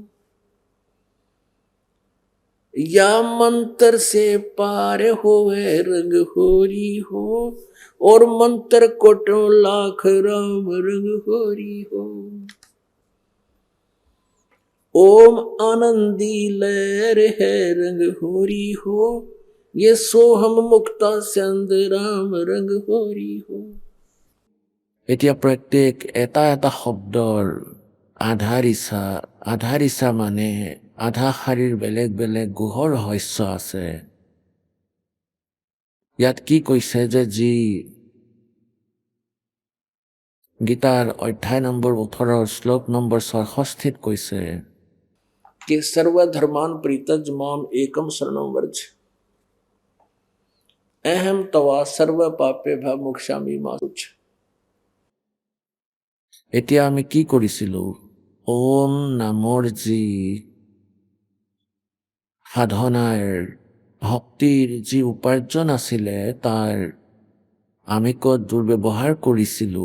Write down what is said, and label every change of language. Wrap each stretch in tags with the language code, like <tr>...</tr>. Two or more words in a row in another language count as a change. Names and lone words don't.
<hi>या मंत्र से पार होवे रंग होरी हो, और मंत्र कोटों लाख राम रंग होरी हो। ओम आनंदी लहर है रंग होरी हो, ये सोहम मुक्ता चंद राम रंग होरी हो।</hi> <as>এতিয়া প্ৰত্যেক এটা এটা শব্দৰ আধা ৰিচা মানে আধা শাৰীৰ বেলেগ বেলেগ গুহৰ ৰহস্য আছে। ইয়াত কি কৈছে যে যি গীতাৰ অধ্যায় নম্বৰ 18 শ্লোক নম্বৰ 66 কৈছে कि</as> <sa>सर्वधर्मान प्रीतज माम एकम शरणम वर्ज, अहम तवा सर्व पापे भ मोक्षामि मा शुच।</sa> <as>এতিয়া আমি কি কৰিছিলো? ওম নামৰ যি সাধনাৰ ভক্তিৰ যি উপাৰ্জন আছিলে তাৰ আমি ক'ত দুৰ্ব্যৱহাৰ কৰিছিলো?</as>